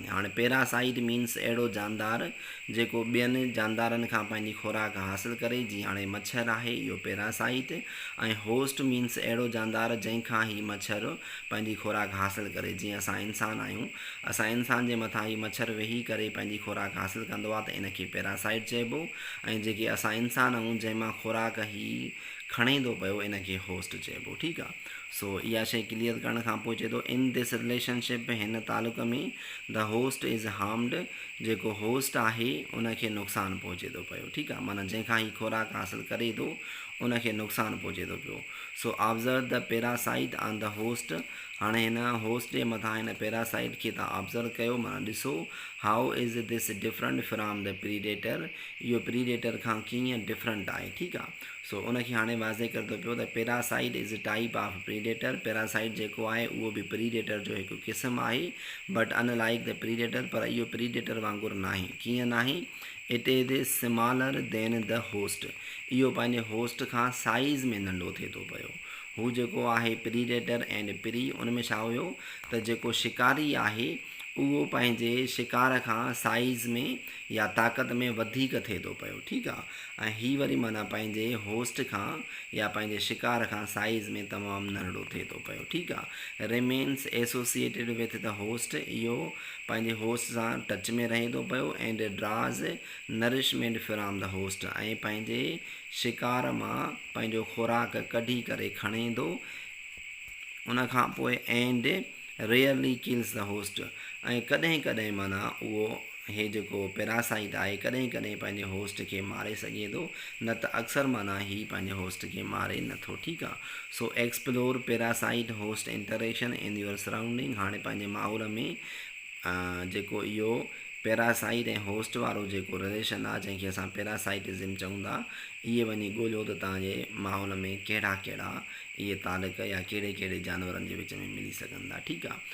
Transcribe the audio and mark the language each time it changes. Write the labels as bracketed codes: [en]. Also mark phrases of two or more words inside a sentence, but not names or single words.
[sd] हाणे [en] parasite means [sd] अहिड़ो जानदार जेको ॿियनि जानदारनि खां पंहिंजी खुराक हासिलु करे, जीअं हाणे मच्छर आहे इहो पैरासाइट, ऐं [en] host means [sd] अहिड़ो जानदार जंहिंखां ही मच्छर पंहिंजी खुराक हासिलु करे, जीअं असां इंसान आहियूं, असां इंसान जे मथां ही मच्छर वेही करे पंहिंजी खुराक हासिलु कंदो आहे, त इनखे पैरासाइट चइबो, ऐं जेके असां इंसान आहियूं जंहिंमां खुराक ही खणे थो पियो इनखे होस्ट चइबो, ठीकु आहे। सो इहा शइ क्लियर करण खां पोइ चए थो [en] in this relationship, [sd] हिन तालुक में [en] the host is harmed, [sd] जेको होस्ट आहे उनखे नुक़सानु पहुचे थो पियो, ठीकु आहे। माना जंहिंखां ही खुराक हासिलु करे थो उनखे नुक़सानु पहुचे थो पियो। [en] so observe the parasite on the host, [sd] हाणे हिन होस्ट जे मथां हिन पैरासाइट खे तव्हां ऑब्ज़र्व कयो, माना ॾिसो [en] how is this different from the predator, [sd] इहो प्रीडेटर खां कीअं डिफरेंट आहे, ठीकु आहे। सो उनखे हाणे वाज़े करे थो पियो त [en] parasite is type of predator, [sd] पैरासाइट जेको आहे उहो बि प्रीडेटर जो हिकु क़िस्म आहे, [en] but unlike the predator, [sd] पर इहो प्रीडेटर वांगुरु नाहे। कीअं नाहे? [en] it is smaller than the host, [sd] इहो पंहिंजे होस्ट खां साइज़ में नंढो थिए थो पियो। हू जेको आहे [en] predator and prey, [sd] उन में छा हुयो त जेको शिकारी आहे उहो पंहिंजे शिकार खां साइज़ में या ताक़त में वधीक थिए थो पियो, ठीकु आहे। ऐं हीअ वरी माना पंहिंजे होस्ट खां या पंहिंजे शिकार खां साइज़ में तमामु नंढो थिए थो पियो, ठीकु आहे। [en] remains associated with the host, [sd] इहो पंहिंजे होस्ट सां टच में रहे थो पियो, [en] and draws nourishment from the host, [sd] ऐं पंहिंजे शिकार मां पंहिंजो खुराक कढी करे खणे थो उन खां पोइ, [en] and rarely kills the host, [sd] ऐं कॾहिं कॾहिं माना उहो हे जेको पैरासाइट आहे कॾहिं कॾहिं पंहिंजे होस्ट खे मारे सघे थो, न त अक्सर माना ही पंहिंजे होस्ट खे मारे नथो, ठीकु आहे। [en] so explore parasite host interaction in your surrounding, [sd] हाणे पंहिंजे माहौल में जेको इहो पैरासाइट ऐं होस्ट वारो जेको रिलेशन आहे जंहिंखे असां पैरासाइटिज़म चऊं था, इहे वञी ॻोल्हियो त तव्हांजे माहौल में कहिड़ा कहिड़ा इहे तालुक या कहिड़े कहिड़े जानवरनि जे विच में मिली सघनि था, ठीकु आहे।